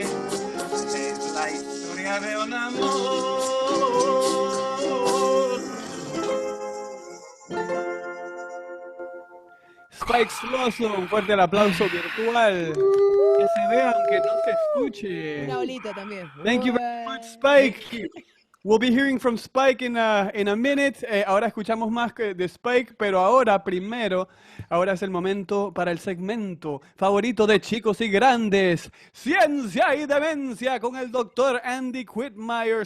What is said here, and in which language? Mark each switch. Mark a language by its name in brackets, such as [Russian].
[Spanish] Es la historia de un amor. Spike Sloso, un fuerte el aplauso virtual. Que se vea aunque no se escuche. Una bolita también. [English] Thank you very much, Spike. We'll be hearing from Spike in a minute. [Spanish] Ahora escuchamos más de Spike, pero ahora es el momento para el segmento favorito de chicos y grandes. Ciencia y demencia con el doctor Andy Quitmeyer.